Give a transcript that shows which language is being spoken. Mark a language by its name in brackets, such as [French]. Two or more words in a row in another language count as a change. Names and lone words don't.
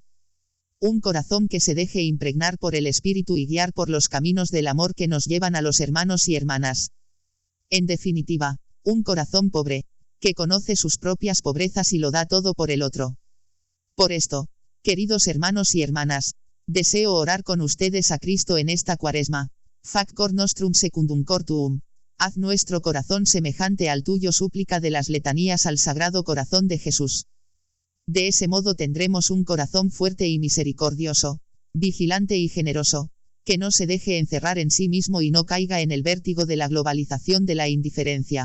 [Spanish] Un corazón que se deje impregnar por el Espíritu y guiar por los caminos del amor que nos llevan a los hermanos y hermanas. En definitiva, un corazón pobre, que conoce sus propias pobrezas y lo da todo por el otro. Por esto, queridos hermanos y hermanas, deseo orar con ustedes a Cristo en esta Cuaresma. [Latin] Fac cor nostrum secundum cor tuum. [Spanish] Haz nuestro corazón semejante al tuyo, súplica de las letanías al Sagrado Corazón de Jesús. De ese modo tendremos un corazón fuerte y misericordioso, vigilante y generoso, que no se deje encerrar en sí mismo y no caiga en el vértigo de la globalización de la indiferencia.